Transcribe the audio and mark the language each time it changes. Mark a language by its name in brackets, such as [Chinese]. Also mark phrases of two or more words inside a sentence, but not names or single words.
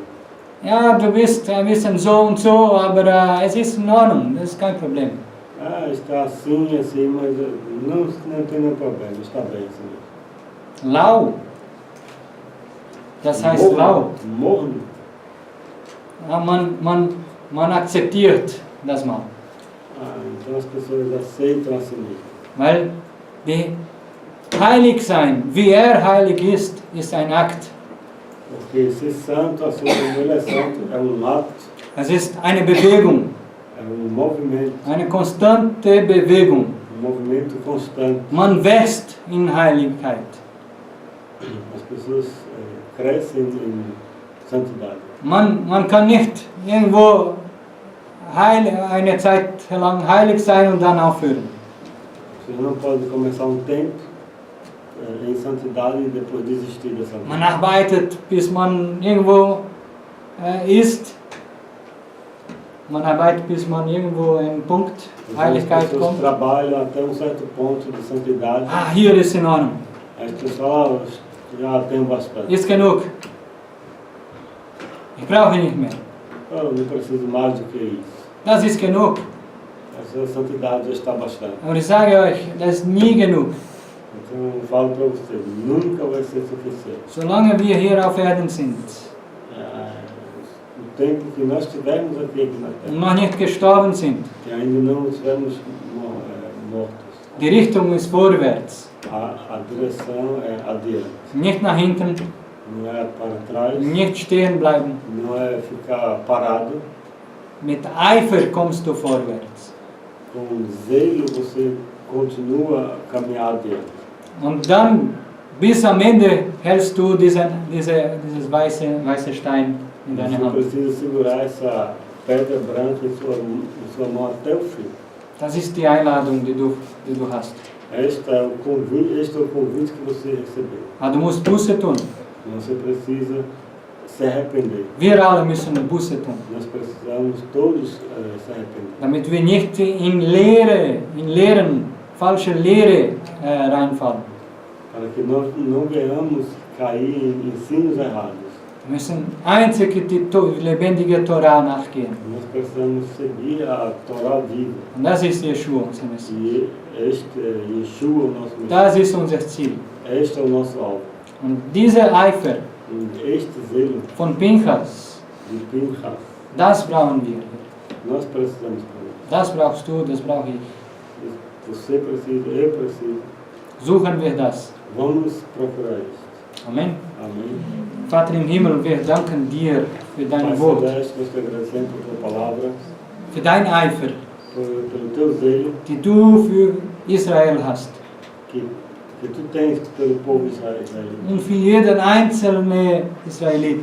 [German] Ja, du bist ein bisschen so und so, aber es ist in Ordnung, das ist kein Problem. [Portuguese] Está assim, mas não tem nenhum problema, está bem assim. [German] Lau. Das heißt lau. [Portuguese] Morno. [German] Ja, man akzeptiert das mal. [Portuguese] Então as pessoas aceitam assim mesmo. [German] Weil die heilig sein, wie er heilig ist ein Akt. [Portuguese] Porque ser santo, assim como ele é santo, é ato, [German] Es ist eine Bewegung, [Portuguese] é movimento, [German] eine konstante Bewegung. [Portuguese] movimento constante. [German] Man wächst in Heiligkeit. [Portuguese] As pessoas crescem em santidade. [German] Man kann nicht irgendwo eine Zeit lang heilig sein und dann aufhören. [Portuguese] Você não pode começar tempo em santidade e depois desistir da santidade. [German] Man arbeitet, bis man irgendwo ist. Man arbeitet, bis man irgendwo einen Punkt Heiligkeit [Portuguese] As pessoas [German] kommt. [Portuguese] trabalham até certo ponto de santidade. [German] Hier ist in Ordnung. [Portuguese] As pessoas já têm bastante. [German] Ist genug. Ich brauche nicht mehr. [Portuguese] Eu não preciso mais do que isso. [German] Das ist genug. [Portuguese] Essa santidade já está bastante. [German] Aber ich sage euch, das ist nie genug. [Portuguese] Então eu falo para você, nunca vai ser suficiente. [German] Solange wir hier auf Erden sind [Portuguese] O tempo que nós estivermos aqui na [German] und [Portuguese] Terra, [German] noch nicht gestorben sind, [Portuguese] que ainda não estivermos mortos, [German] die Richtung ist vorwärts, [Portuguese] a direção é adiante. [German] nicht nach hinten, [Portuguese] Não é para trás, [German] nicht stehen bleiben. [Portuguese] não é ficar parado. [German] Mit Eifer kommst du vorwärts. [Portuguese] Com zelo você continua a caminhar adiante. [German] Und dann, bis am Ende, hältst du dieses weiße Stein in deiner [Portuguese] Você [German] Hand. [Portuguese] precisa segurar essa pedra branca em sua mão até o fim. [German] Das ist die Einladung, die du hast. [Portuguese] Este é o convite que você recebeu. [German] Aber du musst Buße tun. [Portuguese] Você precisa se arrepender. [German] Wir alle müssen Buße tun. [Portuguese] Nós precisamos todos se arrepender. [German] Damit wir nicht in falsche Lehre reinfallen. [Portuguese] Para que nós não venhamos cair em ensinos errados. [German] Wir müssen einzig die lebendige Torah nachgehen. [Portuguese] Nós precisamos seguir a Torá viva. [German] Und das ist Yeshua, unser Messias. [Portuguese] E este é Yeshua, o nosso Messias. [German] Das ist unser Ziel. [Portuguese] Este é o nosso alvo. [German] Und dieser Eifer [Portuguese] E este zelo [German] von Pinchas, [Portuguese] de Pinchas, [German] das brauchen wir. [Portuguese] nós precisamos por isso. [German] Das brauchst du, das brauche ich. [Portuguese] Você precisa, eu preciso. [German] Suchen wir das. [Portuguese] Vamos procurar isso. [German] Amen. [Portuguese] Amém. [German] Vater im Himmel, wir danken dir für [Portuguese] Pai [German] dein Wort, [Portuguese] Celeste, nós te agradecemos por tua palavra, [German] für dein Eifer, [Portuguese] pelo teu zelo [German] die du für Israel hast. [Portuguese] que tu tens pelo povo israelita [German] Und für jeden einzelnen Israelit.